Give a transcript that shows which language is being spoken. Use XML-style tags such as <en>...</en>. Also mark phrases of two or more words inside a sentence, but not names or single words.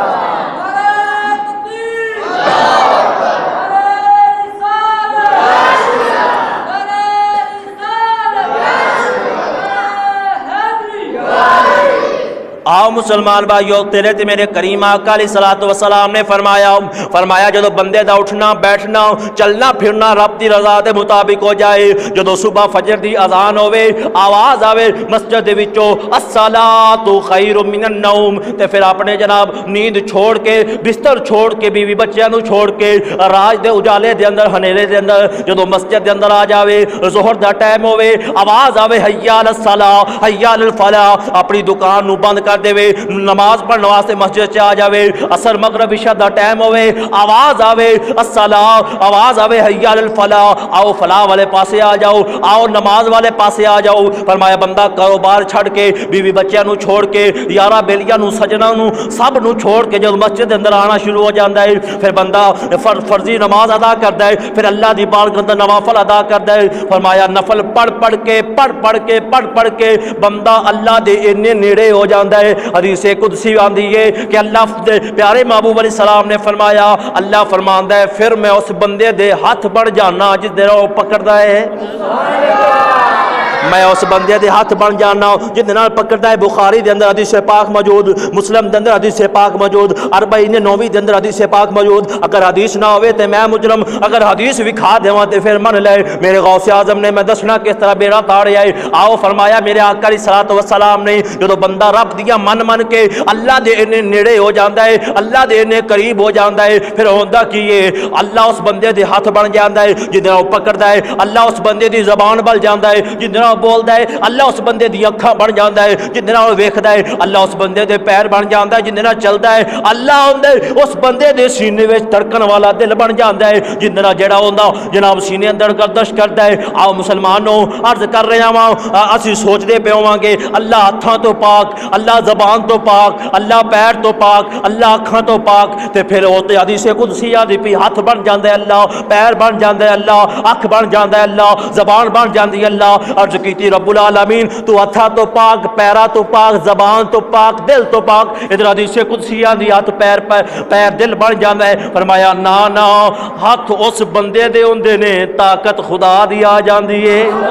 <pa>آؤ مسلمان بھائیو تیرے تے میرے کریم آقا</pa> <ar>علیہ الصلوۃ والسلام</ar> <pa>نے فرمایا جدو بندے دا اٹھنا بیٹھنا چلنا پھرنا رب دی رضا دے مطابق ہو جائے جدو صبح فجر دی اذان ہوے آواز آوے مسجد دے وچوں</pa> <ar>الصلاۃ خیر من النوم</ar> <pa>تے پھر اپنے جناب نیند چھوڑ کے بستر چھوڑ کے بیوی بچیاں نو چھوڑ کے راج دے اجالے دے اندر ہنیرے دے اندر جدو مسجد دے اندر آ جاوے ظہر دا ٹائم ہوے آواز آوے</pa> <ar>حی علی الصلاۃ حی علی الفلاح</ar> <pa>اپنی دکان نو بند کر دے نماز پڑھنے واسطے مسجد چ آ جاوے عصر مغرب عشاء دا ٹائم ہوے آواز آوے الصلاۃ آواز آوے</pa> <ar>حی علی الفلاح</ar> <pa>آؤ فلاح والے پاسے آ جاؤ آؤ نماز والے پاسے آ جاؤ فرمایا بندہ کاروبار چھڑ کے بیوی بچیاں نو چھوڑ کے یارا بیلیاں نو سجنا نو سب نو چھوڑ کے جب مسجد دے اندر آنا شروع ہو جاندا ہے پھر بندہ فرضی نماز ادا کردا ہے پھر اللہ دی بارگاہ اندر نوافل ادا کردا ہے فرمایا نفل پڑھ کے بندہ اللہ دے اتنے نیڑے ہو جاندا ہے حدیث قدسی آندی ہے کہ اللہ دے پیارے محبوب</pa> <ar>علیہ السلام</ar> <pa>نے فرمایا اللہ فرماندا ہے پھر میں اس بندے دے ہاتھ بڑھ جانا جس دے وہ پکڑدا ہے میں اس بندے دے ہاتھ بن جانا جن نال پکڑدا ہے بخاری دے اندر حدیث پاک موجود مسلم دے اندر حدیث پاک موجود اربعین نووی دے اندر حدیث پاک موجود اگر حدیث نہ ہوئے تے میں مجرم اگر حدیث وکھا دیواں تے پھر من لے میرے غوث اعظم نے میں دسنا کس طرح بیڑا تاڑیا ہے آؤ فرمایا میرے آقا</pa> <ar>علیہ الصلوۃ والسلام</ar> <pa>نے جدوں بندہ رب دیاں من کے اللہ دے انے نیڑے ہو جاندا ہے اللہ دے انے قریب ہو جاندا ہے پھر ہوندا کی ہے اللہ اس بندے دے ہاتھ بن جاندا ہے جن نال پکڑدا ہے اللہ اس بندے دی زبان بن جاندا ہے جن نال بولدا ہے اللہ اس بندے دی اکھاں بن جاندا ہے جن نال ویکھدا ہے اللہ اس بندے دے پیر بن جاندا ہے جن نال چلدا ہے اللہ اس بندے دے سینے وچ دھڑکن والا دل بن جاندا ہے جن نال جڑا ہوندا جناب سینے اندر گردش کردا ہے آؤ مسلمانوں عرض کر رہا ہاں اسی سوچدے پے ہواں گے اللہ ہتھاں تو پاک اللہ زبان تو پاک اللہ پیر تو پاک اللہ اکھاں تو پاک تے پھر او تے حدیث قدسی دی پی ہاتھ بن جاندا ہے اللہ پیر بن جاندا ہے اللہ اکھ بن جاندا ہے اللہ زبان بن جاندی ہے اللہ عرض کیتی</pa> <ar>رب العالمین</ar> <pa>تو ہتھاں تو پاک پیرا تو پاک زبان تو پاک دل تو پاک ادھر حدیث قدسی دی ہاتھ پیر دل بن جاندا ہے فرمایا نا ہاتھ اس بندے دے ہوندے نے طاقت خدا دی آ جاندی ہے</pa>